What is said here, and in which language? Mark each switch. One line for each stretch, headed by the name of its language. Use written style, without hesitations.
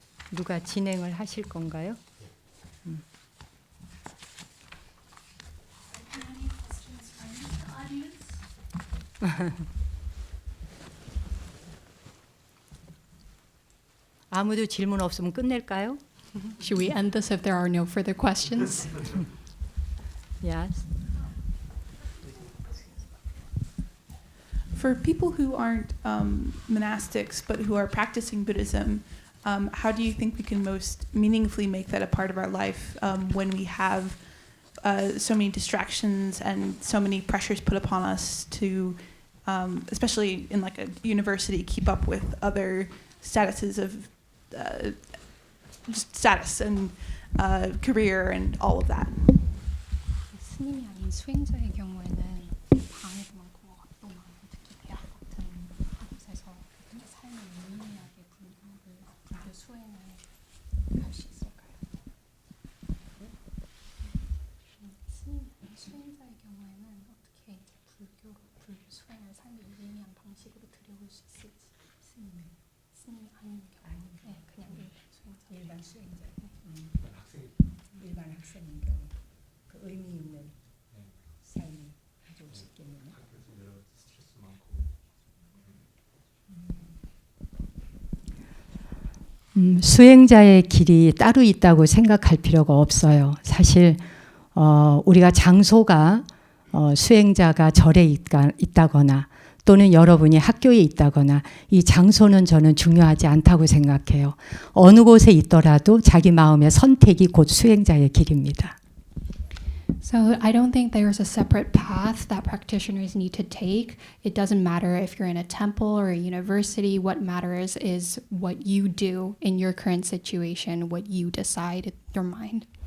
Korean: 누가 진행을 하실 건가요? 아무도 질문 없으면 끝낼까요?
English: Should we end this if there are no further questions? Yes. For people who aren't monastics but who are practicing Buddhism, how do you think we can most meaningfully make that a part of our life when we have so many distractions and so many pressures put upon us to, especially in like a university, keep up with other statuses of just status and career and all of that?
Korean: 스님이 아닌 수행자의 경우에는 방해도 많고 압도 많고 특히 대학 같은 곳에서 삶을 유의미하게 불교 수행을 할 수 있을까요? 스님이 아닌 수행자의 경우에는 어떻게 불교 수행을 삶을 유의미한 방식으로 들여올 수 있을지. 스님이 아닌 경우, 네, 그냥 일반 수행자. 일반 학생인 경우 그 의미 있는 삶을 가져올 수 있겠네요. 수행자의 길이 따로 있다고 생각할 필요가 없어요. 사실 우리가 장소가 수행자가 절에 있다거나 또는 여러분이 학교에 있다거나 이 장소는 저는 중요하지 않다고 생각해요. 어느 곳에 있더라도 자기 마음의 선택이 곧 수행자의 길입니다.
English: So I don't think there's a separate path that practitioners need to take. It doesn't matter if you're in a temple or a university. What matters is what you do in your current situation, what you decide in your mind.